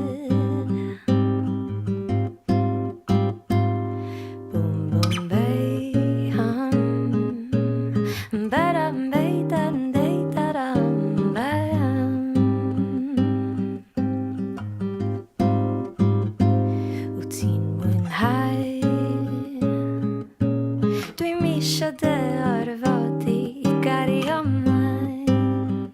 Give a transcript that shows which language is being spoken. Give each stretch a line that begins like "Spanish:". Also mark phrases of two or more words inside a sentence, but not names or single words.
Welsh: Boom boom bay hum badam bay dan day dadam bam. Wyt ti'n mwynhau? Dwi'n misio dy orfod i gario ymlaen.